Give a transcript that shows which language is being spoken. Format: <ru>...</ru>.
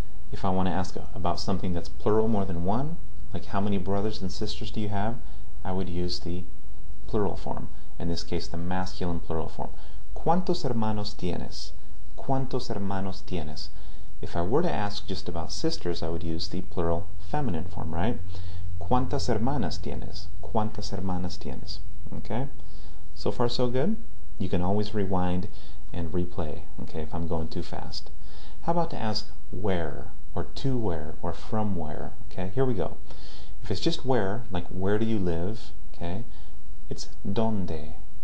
<en>If I want to ask about something that's plural, more than one, like how many brothers and sisters do you have, I would use the plural form. In this case, the masculine plural form.</en> <es>¿Cuántos hermanos tienes? ¿Cuántos hermanos tienes?</es> <en>If I were to ask just about sisters, I would use the plural feminine form, right?</en> <es>¿Cuántas hermanas tienes? ¿Cuántas hermanas tienes?</es> <en>Okay? So far, so good? You can always rewind and replay, okay, if I'm going too fast. How about to ask where, or to where, or from where? Okay, here we go. If it's just where, like where do you live, okay, it's ¿Dónde?</en>